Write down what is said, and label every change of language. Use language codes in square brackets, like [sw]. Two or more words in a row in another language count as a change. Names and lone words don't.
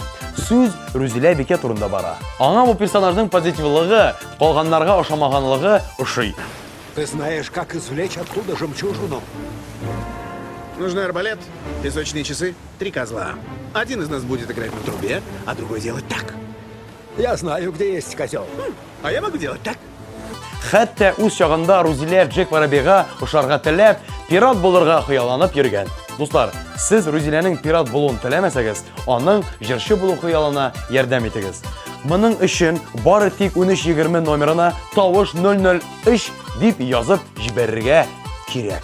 [tt] Сүз Рүзилә Бикә турында бара. Аңа бу персонажның позитивлыгы, калганнарга ошамаганлыгы ошый. [ru] Ты знаешь, как извлечь оттуда жемчужину? Нужны арбалет, песочные часы, 3 козла. Один из нас будет играть на трубе, а другой делать так. Я знаю, где есть козел. А я могу делать так. [tt] Хәтта үз чагында Рүзилә Джек Воробейга ошарга теләп, пират булырга хыялланып йөргән. Дуслар, сез Рүзиләнең пират булуын теләмәсәгез, аның җырчы булу хыялына ярдәм итегез. Моның өчен бары тик 1320 номерына тавыш 003 дип язып җибәрергә кирәк.